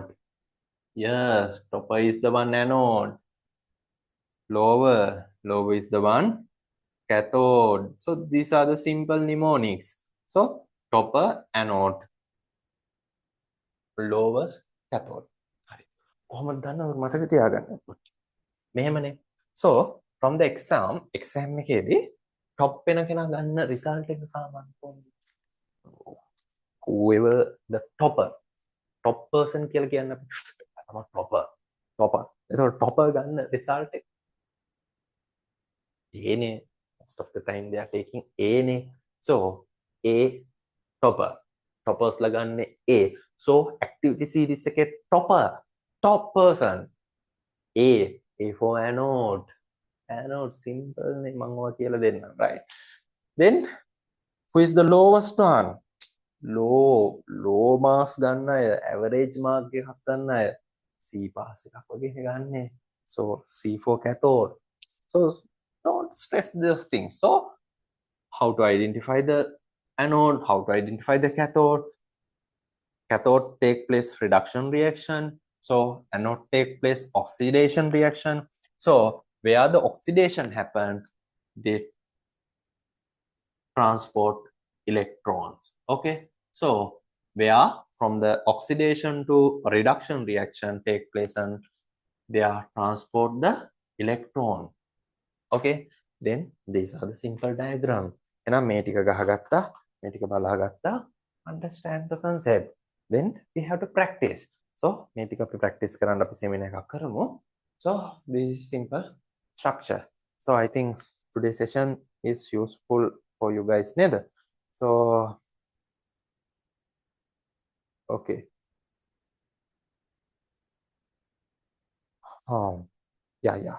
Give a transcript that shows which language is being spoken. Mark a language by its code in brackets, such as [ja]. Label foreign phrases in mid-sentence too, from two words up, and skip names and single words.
[en] Yes, topper is the one anode. Lower is the one cathode. So these are the simple mnemonics. So topper, anode, lower, cathode. [si] කොහොමද දන්නවද මතක තියාගන්න. මෙහෙමනේ. [en] So from the exam [si] එකේදී top වෙන කෙනා ගන්න result එක සාමාන්‍ය කොහොමද? [en] Whoever the top person [si] කියලා කියන්න අපි තමයි topper. එතකොට topper ගන්න result එක A නේ. [en] Most of the time they are taking A නේ. So A toppers [si] ලා ගන්න A. [en] So activity series එකේ top person A for anode simple [si] නේ මම ඔයා කියලා දෙන්නම් [en] right. Then who is the lowest one? low marks [si] ගන්න අය [en] average mark [si] එකක් ගන්න අය [en] C pass [si] එකක් වගේ ගන්න. [en] So C for cathode. So don't stress those things. So how to identify the anode, how to identify the cathode. Cathode take place reduction reaction. So anode take place oxidation reaction. So where the oxidation happens, they transport electrons. Okay, so where from the oxidation to reduction reaction take place and they are transport the electron. Okay, then these are the simple diagram. [si] එහෙනම් මේ ටික ගහගත්තා, මේ ටික බලාගත්තා, [en] understand the concept. Then we have to practice. [si] So මේ ටික අපි practice කරන්න අපි seminar එකක් කරමු. [en] So this is simple structure. So I think today's session is useful for you guys නේද? So okay. Yeah.